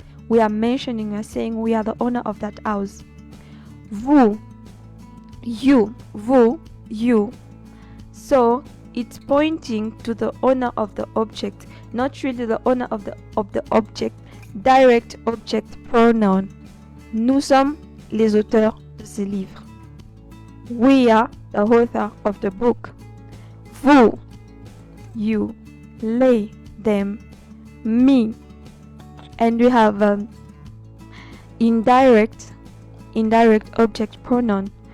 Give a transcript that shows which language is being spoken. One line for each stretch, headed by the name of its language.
English: We are mentioning, we are saying we are the owner of that house. Vous, you, vous, you. So it's pointing to the owner of the object, not really the owner of the object. Direct object pronoun.
French: Nous sommes les auteurs de ce livre.
English: We are the author of the book. Vous, you, they, them, me. And we have indirect object pronoun.